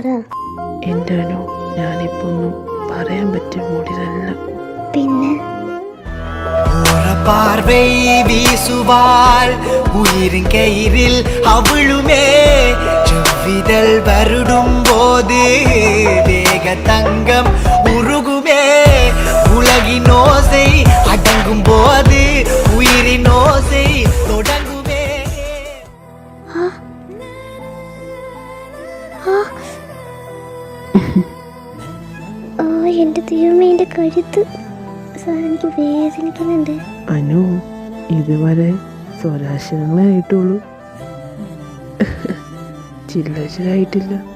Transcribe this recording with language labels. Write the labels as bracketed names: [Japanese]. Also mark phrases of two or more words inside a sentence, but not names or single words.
[Malayalam] എൻ്റെ അനു, ഞാനിപ്പോൾ ഒന്നും പറയാൻ പറ്റിയ മൂടിലല്ല. പിന്നെ [Tamil] பார்வை வீசுவாள் உயிரின் கயிறில் அவளுமே செவ்விதழ் வருடும் போது வேக தங்கம் உருகுமே உலகின் ஓசை அடங்கும் போது உயிரின் ஓசை தொடங்குமே. [Malayalam] എൻ്റെ ദൈവമേ, എൻ്റെ കഴുത്ത്. സാർ എനിക്ക് വേദനിക്കുന്നുണ്ട്. അനു, ഇതുവരെ സ്വരാശരങ്ങളെ ആയിട്ടുള്ളൂ, ചില്ലശരായിട്ടില്ല.